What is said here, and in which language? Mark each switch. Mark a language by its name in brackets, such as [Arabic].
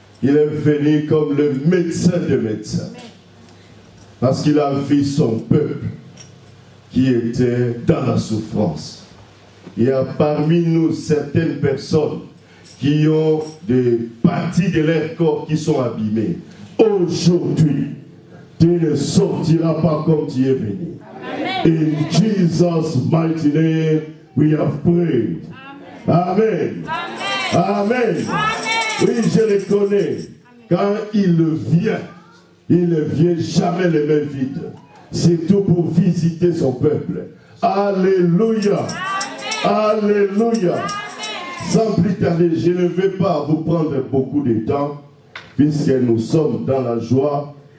[French] Il est venu comme le médecin des médecins. Parce qu'il a vu son peuple qui était dans la souffrance. Il y a parmi nous certaines personnes qui ont des parties de leur corps qui sont abîmées. Aujourd'hui, tu ne sortiras pas comme tu es venu. Amen. [English] In Jesus' mighty name, we have prayed. Amen. Amen. [French] Amen. Oui, je le connais. Quand il vient ne vient jamais les mains vides. C'est tout pour visiter son peuple. Alléluia. Alléluia. Sans plus tarder, je ne vais pas vous prendre beaucoup de temps, puisque nous sommes dans la joie.